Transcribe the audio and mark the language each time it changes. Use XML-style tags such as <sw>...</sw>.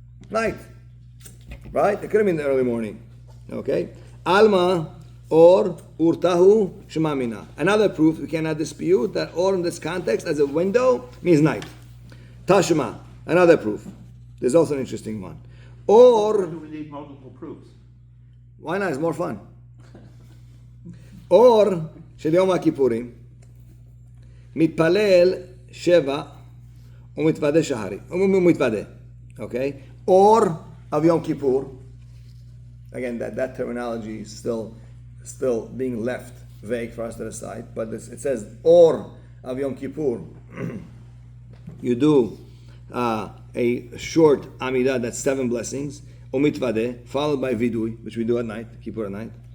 <en>Night, right? It could have been the early morning. Okay,</en> <arc>alma or urtahu shemamina.</arc> <en>Another proof we cannot dispute that or in this context as a window means night. Tashma, another proof. There's also an interesting one. Or do we need multiple proofs? Why not? It's more fun.</en> <he>Or של יום הכיפורים מתפלל שבע ומתוודה שחרית. ומתוודה.</he> <en>Okay? Or of Yom Kippur. Again, that terminology is still being left vague for us to decide. But it says or of Yom Kippur. You do a short Amidah, that's 7 blessings, Umitvadeh, followed by Vidui, which we do at night, Kippur at night.</en>